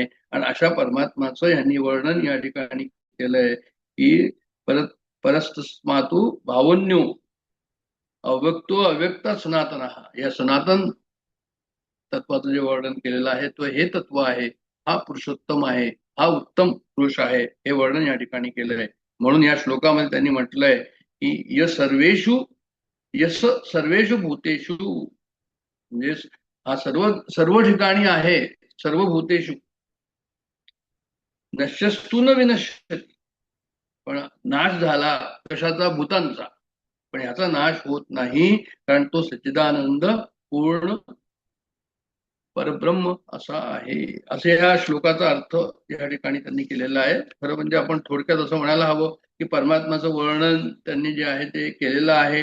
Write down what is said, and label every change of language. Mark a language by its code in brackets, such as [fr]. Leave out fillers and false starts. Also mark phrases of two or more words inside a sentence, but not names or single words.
[mr] आणि अशा परमात्माचं यांनी वर्णन या ठिकाणी केलंय की [sa] परस्तस्मातु भावन्यो अव्यक्तो अव्यक्त सनातन, [mr] या सनातन तत्वाचं जे वर्णन केलेलं आहे तो हे तत्व आहे, हा पुरुषोत्तम आहे, हा उत्तम पुरुष आहे, हे वर्णन या ठिकाणी केलेलं आहे. म्हणून या श्लोकामध्ये त्यांनी म्हटलंय की [sa] यस सर्वेषु भूतेषु, [mr] म्हणजे हा सर्व ठिकाणी आहे, [sa] सर्व भूतेषु, नश्यस्तु न विनश्यति, [mr] पण नाश झाला कशाचा, भूतांचा, पण याचा नाश होत नाही, कारण तो सच्चिदानंद पूर्ण परब्रह्म असा आहे. असे या श्लोकाचा अर्थ या ठिकाणी त्यांनी केलेला आहे. खरं म्हणजे आपण थोडक्यात असं म्हणायला हवं की परमात्म्याचं वर्णन त्यांनी जे आहे ते केलेलं आहे.